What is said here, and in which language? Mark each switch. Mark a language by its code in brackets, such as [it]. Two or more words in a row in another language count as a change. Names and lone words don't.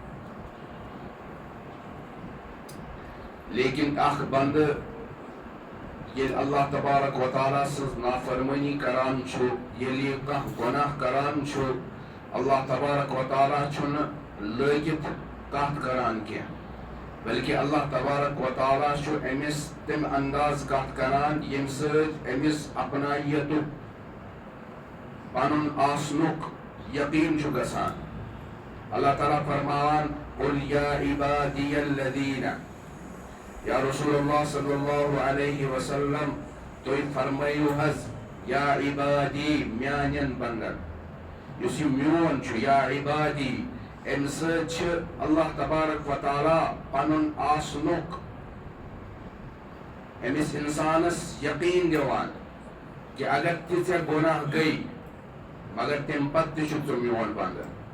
[ks] لیکن اکھ بندٕ ییٚلہِ اللہ تبارک و تعالیٰ سٕنٛز نافرمٲنی کران چھُ ییٚلہِ یہِ کانٛہہ گۄناہ کران چھُ اللہ تبارک و تعالیٰ چھُنہٕ لٲگِتھ کتھ کران کینٛہہ بلکہ اللہ تبارک و تعالیٰ چھُ أمِس تمہِ انداز کتھ کران ییٚمہِ سۭتۍ أمِس اپنایتُک پنُن آسنُک یقین چھُ گژھان. اللہ تعالیٰ فرماوان [ar] قل یا عبادی الذین یا رسول اللہ صلی اللہ علیہ وسلم [ks] تُہۍ فرمٲیِو حظ [ar] یا عبادی [ks] میانٮ۪ن بندن یُس یہِ میون چھُ [ar] یا عبادی [ks] اَمہِ سۭتۍ چھِ اللہ تبارک و تعالیٰ پنُن آسنُک أمِس اِنسانس یقیٖن دِوان کہِ اگر تہِ ژےٚ گۄناہ گٔے مگر تمہِ پتہٕ تہِ چھُکھ ژٕ میون بنٛدٕ